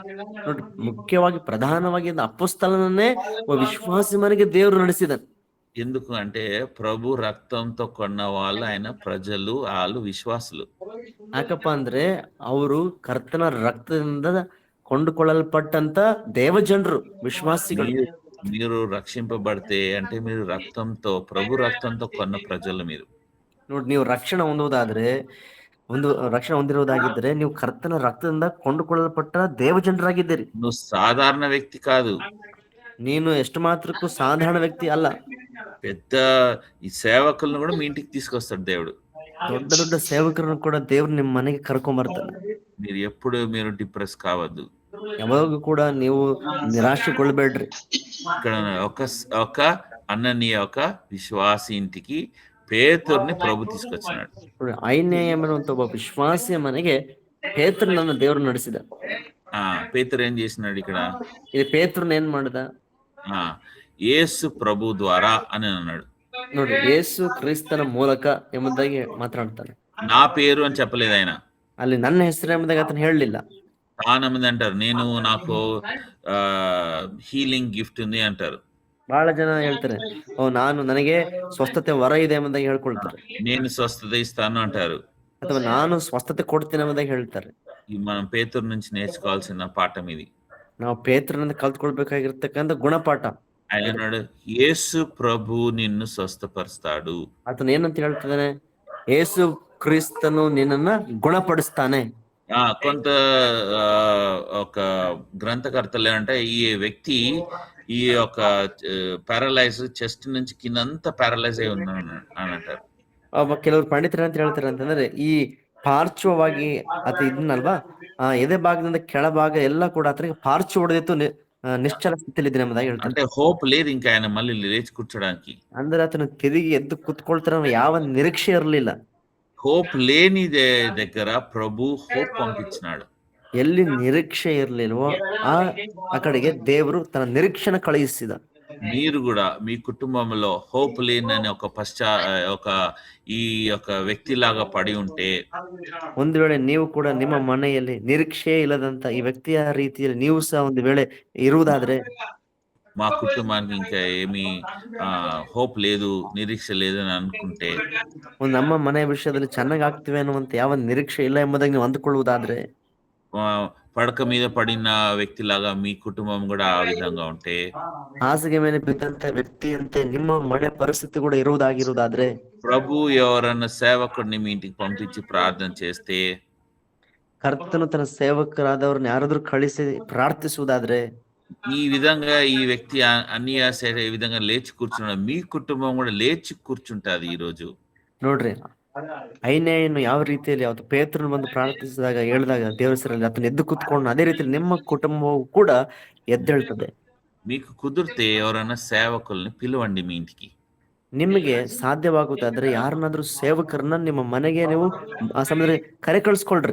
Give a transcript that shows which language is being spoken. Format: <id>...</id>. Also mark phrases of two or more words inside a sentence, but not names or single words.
<kn>ನೋಡಿ, ಮುಖ್ಯವಾಗಿ ಪ್ರಧಾನವಾಗಿ ಅಪೊಸ್ತಲನನ್ನೇ ವಿಶ್ವಾಸಿ ಮನೆಗೆ ದೇವರು ನಡೆಸಿದನು.</kn> <te>ఎందుకు అంటే ప్రభు రక్తంతో కొన్న వాళ్ళు, ఆయన ప్రజలు, వాళ్ళు విశ్వాసులు.</te> <kn>ಯಾಕಪ್ಪ ಅಂದ್ರೆ ಅವರು ಕರ್ತನ ರಕ್ತದಿಂದ ಕೊಂಡುಕೊಳ್ಳಲ್ಪಟ್ಟಂತ ದೇವಜನರು, ವಿಶ್ವಾಸಿಗಳು.</kn> <te>మీరు రక్షింపబడితే అంటే మీరు రక్తంతో, ప్రభు రక్తంతో కొన్న ప్రజలు మీరు.</te> <kn>ನೋಡಿ, ನೀವು ರಕ್ಷಣೆ ಹೊಂದಿರುವುದಾಗಿದ್ದರೆ ನೀವು ಕರ್ತನ ರಕ್ತದಿಂದ ಕೊಂಡುಕೊಳ್ಳಲ್ಪಟ್ಟ ದೇವಜನರಾಗಿದ್ದೀರಿ.</kn> <te>నువ్వు సాధారణ వ్యక్తి కాదు.</te> <kn>ನೀನು ಎಷ್ಟು ಮಾತ್ರಕ್ಕೂ ಸಾಧಾರಣ ವ್ಯಕ್ತಿ ಅಲ್ಲ.</kn> <te>పెద్ద ఈ సేవకులను కూడా మీ ఇంటికి తీసుకొస్తాడు దేవుడు.</te> <kn>ದೊಡ್ಡ ದೊಡ್ಡ ಸೇವಕರನ್ನು ಕೂಡ ದೇವ್ರು ನಿಮ್ಮ ಮನೆಗೆ ಕರ್ಕೊಂಡ್ ಬರ್ತಾನೆ.</kn> <te>మీరు ఎప్పుడు మీరు డిప్రెస్ కావద్దు.</te> <kn>ಯಾವಾಗೂ ಕೂಡ ನೀವು ನಿರಾಶೆಗೊಳ್ಬೇಡ್ರಿ.</kn> <te>ఇక్కడ ఒక అననీయ ఒక విశ్వాసి ఇంటికి పేతురుని ప్రభు తీసుకొచ్చినాడు.</te> <kn>ಐನೇಯ ಅನ್ನುವಂತ ಒಬ್ಬ ವಿಶ್ವಾಸಿಯ ಮನೆಗೆ ಪೇತ್ರನನ್ನು ದೇವರು ನಡೆಸಿದ.</kn> <te>పేతురు ఏం చేసినాడు ఇక్కడ?</te> <kn>ఇది ಪೇತ್ರನ ಏನ್ ಮಾಡಿದ?</kn> <te>యేసు ప్రభు ద్వారా అని అన్నాడు.</te> <kn>ನೋಡಿ, ಯೇಸು ಕ್ರಿಸ್ತನ ಮೂಲಕ ಎಂಬುದಾಗಿ ಮಾತನಾಡ್ತಾನೆ.</kn> <te>నా పేరు అని చెప్పలేదు ఆయన.</te> <kn>ಅಲ್ಲಿ ನನ್ನ ಹೆಸರು ಎಂಬುದಾಗಿ ಆತನ ಹೇಳಲಿಲ್ಲ.</kn> <te>చాలా మంది అంటారు నాకు</te> <en>healing gift</en> <te>ఉంది అంటారు.</te> <kn>ಬಹಳ ಜನ ಹೇಳ್ತಾರೆ, ನನಗೆ ಸ್ವಸ್ಥತೆ ವರ ಇದೆ ಎಂಬುದಾಗಿ ಹೇಳ್ಕೊಳ್ತಾರೆ.</kn> <te>నేను స్వస్థత ఇస్తాను అంటారు.</te> <kn>ಅಥವಾ ನಾನು ಸ್ವಸ್ಥತೆ ಕೊಡ್ತೀನಿ ಎಂಬುದಾಗಿ ಹೇಳ್ತಾರೆ.</kn> <te>మనం పేతురు నుంచి నేర్చుకోవాల్సిన పాఠం ఇది.</te> <kn>ನಾವು ಪೇತ್ರನಿಂದ ಕಲ್ತ್ಕೊಳ್ಬೇಕಾಗಿರ್ತಕ್ಕಂಥ ಗುಣಪಾಠ.</kn> <te>ఆయన అన్నాడు, యేసు ప్రభు నిన్ను స్వస్థపరుస్తాడు.</te> <kn>ಆತನ ಏನಂತ ಹೇಳ್ತಿದ್ದಾನೆ? ಯೇಸು ಕ್ರಿಸ್ತನು ನಿನ್ನನ್ನ ಗುಣಪಡಿಸ್ತಾನೆ.</kn> <te>కొంత ఒక గ్రంథకర్తలు అంటే ఈ వ్యక్తి ఈ యొక్క</te> <en>paralyze chest</en> <te>నుంచి కిందంతా ప్యారలైజ్ అయి ఉన్నాడు అని అంటారు.</te> <kn>ಕೆಲವರು ಪಂಡಿತರು ಅಂತ ಹೇಳ್ತಾರೆ ಅಂತಂದ್ರೆ, ಈ ಪಾರ್ಶ್ವವಾಗಿ ಆತ ಇದನ್ನಲ್ವಾ, ಎದೆ ಭಾಗದಿಂದ ಕೆಳಭಾಗ ಎಲ್ಲ ಕೂಡ ಆತನಿಗೆ ಪಾರ್ಶ್ವ ಹೊಡೆದಿತ್ತು, ನಿಶ್ಚಲ ಸ್ಥಿತಿಯಲ್ಲಿ ಇದ್ದಾನೆ ಎಂಬುದಾಗಿ ಹೇಳ್ತಾರೆ.</kn> <te>అంటే హోప్ లేదు ఇంకా ఆయన మళ్ళీ లేచి కూర్చోడానికి.</te> <kn>ಅಂದ್ರೆ ಆತನು ತಿರುಗಿ ಎದ್ದು ಕೂತ್ಕೊಳ್ತಾರ ಯಾವ ನಿರೀಕ್ಷೆ ಇರಲಿಲ್ಲ.</kn> <te>హోప్ లేని దగ్గర ప్రభు హోప్ పంపించినాడు.</te> <kn>ಎಲ್ಲಿ ನಿರೀಕ್ಷೆ ಇರ್ಲಿಲ್ವೋ ಆ ಕಡೆಗೆ ದೇವರು ತನ್ನ ನಿರೀಕ್ಷೆನ ಕಳುಹಿಸಿದ.</kn> <te>మీరు కూడా మీ కుటుంబంలో హోప్ లేని ఒక ఈ యొక్క వ్యక్తిలాగా పడి ఉంటే,</te> <kn>ಒಂದು ವೇಳೆ ನೀವು ಕೂಡ ನಿಮ್ಮ ಮನೆಯಲ್ಲಿ ನಿರೀಕ್ಷೆ ಇಲ್ಲದಂತ ಈ ವ್ಯಕ್ತಿಯ ರೀತಿಯಲ್ಲಿ ನೀವು ಸಹ ಒಂದು ವೇಳೆ ಇರುವುದಾದ್ರೆ,</kn> <te>మా కుటుంబానికి ఇంకా ఏమీ హోప్ లేదు, నిరీక్ష లేదు అని అనుకుంటే,</te> <kn>ನಮ್ಮ ಮನೆಯ ವಿಷಯದಲ್ಲಿ ಚೆನ್ನಾಗಿ ಆಗ್ತಿವೆ ಅನ್ನುವಂತ ಯಾವ ನಿರೀಕ್ಷೆ ಇಲ್ಲ ಎಂಬುದಾಗಿ ನೀವು ಅಂದುಕೊಳ್ಳುವುದಾದ್ರೆ,</kn> <te>పడక మీద పడిన వ్యక్తిలాగా మీ కుటుంబం కూడా ఆ విధంగా ఉంటే,</te> <kn>ಹಾಸಿಗೆ ಮೇಲೆ ಬಿದ್ದಂತ ವ್ಯಕ್ತಿಯಂತೆ ನಿಮ್ಮ ಮನೆ ಪರಿಸ್ಥಿತಿ ಕೂಡ ಇರುವುದಾಗಿರುವುದಾದ್ರೆ,</kn> <te>ప్రభు ఎవరన్నా సేవకుడిని మీ ఇంటికి పంపించి ప్రార్థన చేస్తే,</te> <kn>ಕರ್ತನು ತನ್ನ ಸೇವಕರಾದವ್ರನ್ನ ಯಾರಾದ್ರೂ ಕಳಿಸಿ ಪ್ರಾರ್ಥಿಸುವುದಾದ್ರೆ,</kn> <te>ఈ విధంగా ఈ వ్యక్తి అన్ని ఈ విధంగా లేచి కూర్చున్నాడు, మీ కుటుంబం కూడా లేచి కూర్చుంటది. ఈ రోజు</te> <kn>ನೋಡ್ರಿ, ಐನೇಯನ್ನು ಯಾವ ರೀತಿಯಲ್ಲಿ ಅವತ್ತು ಪೇತ್ರನು ಬಂದು ಪ್ರಾರ್ಥಿಸಿದಾಗ ಹೇಳಿದಾಗ ದೇವರ ಹೆಸರಲ್ಲಿ ಆತನ ಎದ್ದು ಕೂತ್ಕೊಂಡು ಅದೇ ರೀತಿಯಲ್ಲಿ ನಿಮ್ಮ ಕುಟುಂಬವು ಕೂಡ ಎದ್ದೇಳ್ತದೆ.</kn> <te>మీకు కుదిరితే ఎవరైనా సేవకుల్ని పిలవండి మీ ఇంటికి.</te> <kn>ನಿಮಗೆ ಸಾಧ್ಯವಾಗುತ್ತಾದ್ರೆ ಯಾರನ್ನಾದ್ರೂ ಸೇವಕರನ್ನ ನಿಮ್ಮ ಮನೆಗೆ ನೀವು ಆ ಸಮಯದಲ್ಲಿ ಕರೆ ಕಳಿಸ್ಕೊಳ್ರಿ.</kn>